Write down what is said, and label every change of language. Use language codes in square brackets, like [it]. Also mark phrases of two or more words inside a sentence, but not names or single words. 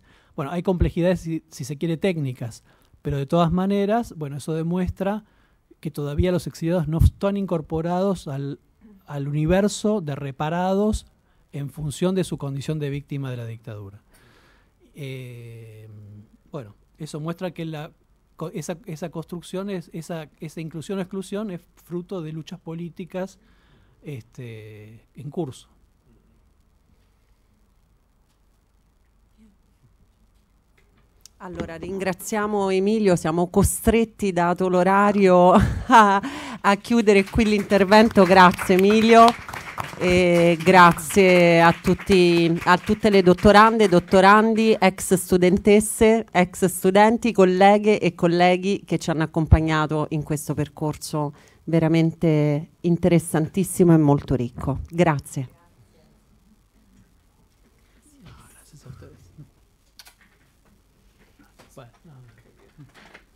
[es] Bueno, hay complejidades, si se quiere, técnicas, pero de todas maneras, bueno, eso demuestra que todavía los exiliados no están incorporados al universo de reparados en función de su condición de víctima de la dictadura. Bueno, eso muestra que esa construcción, esa inclusión o exclusión es fruto de luchas políticas en curso. [it] Allora, ringraziamo Emilio, siamo costretti, dato l'orario, a chiudere qui l'intervento. Grazie Emilio, grazie a tutte le dottorande, dottorandi, ex studentesse, ex studenti, colleghe e colleghi che ci hanno accompagnato in questo percorso veramente interessantissimo e molto ricco. Grazie. [es] Gracias a ustedes. Bueno, no.